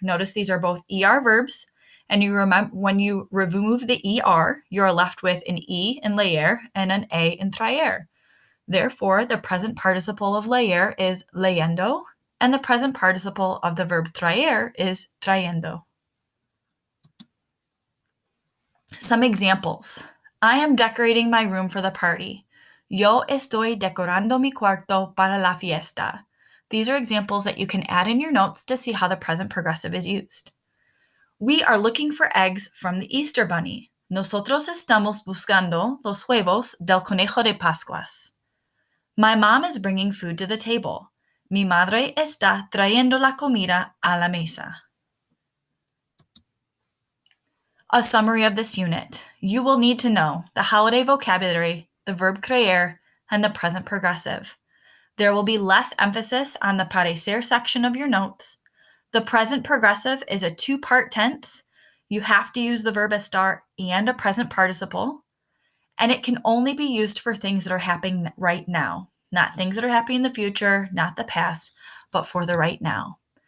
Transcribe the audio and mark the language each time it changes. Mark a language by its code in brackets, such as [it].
[en] Notice these are both ER verbs, and you remember when you remove the ER, you're left with an E in leer and an A in traer. Therefore, the present participle of leer is leyendo, and the present participle of the verb traer is trayendo. Some examples. I am decorating my room for the party. [es] Yo estoy decorando mi cuarto para la fiesta. [en] These are examples that you can add in your notes to see how the present progressive is used. We are looking for eggs from the Easter Bunny. [es] Nosotros estamos buscando los huevos del conejo de Pascuas. [en] My mom is bringing food to the table. [es] Mi madre está trayendo la comida a la mesa. [en] A summary of this unit. You will need to know the holiday vocabulary, the verb crear, and the present progressive. There will be less emphasis on the parecer section of your notes. The present progressive is a two-part tense. You have to use the verb estar and a present participle, and it can only be used for things that are happening right now, not things that are happening in the future, not the past, but for the right now.